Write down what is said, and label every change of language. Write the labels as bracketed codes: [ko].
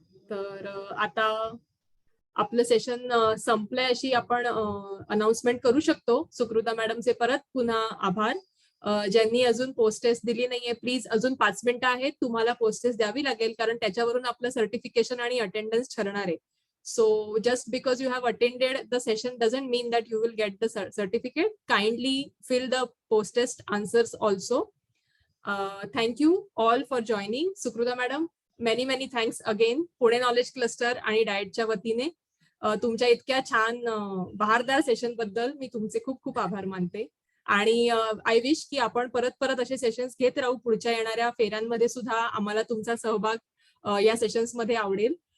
[mr] तर आता आपलं सेशन संपलंय अशी आपण अनाउन्समेंट करू शकतो. सुकृता मॅडमचे परत पुन्हा आभार. ज्यांनी अजून पोस्ट टेस्ट दिली नाहीये, प्लीज अजून 5 मिनिटं आहेत, तुम्हाला पोस्ट टेस्ट द्यावी लागेल, कारण त्याच्यावरून आपलं सर्टिफिकेशन आणि अटेंडन्स ठरणार आहे. [en] So just because you have attended the session doesn't mean that you will get the certificate. Kindly fill the post test answers also. Thank you all for joining. Sukruta madam, many thanks again. [mr] Pune Knowledge Cluster आणि डाएटच्या वतीने तुमच्या इतक्या छान बहारदार session बद्दल मी तुमचे खूप आभार मानते. आणि [en] I wish [mr] की आपण परत असे सेशन्स घेत राहू. पुढच्या येणाऱ्या फेऱ्यांमध्ये सुद्धा आम्हाला तुमचा सहभाग या सेशन्स मध्ये आवडेल.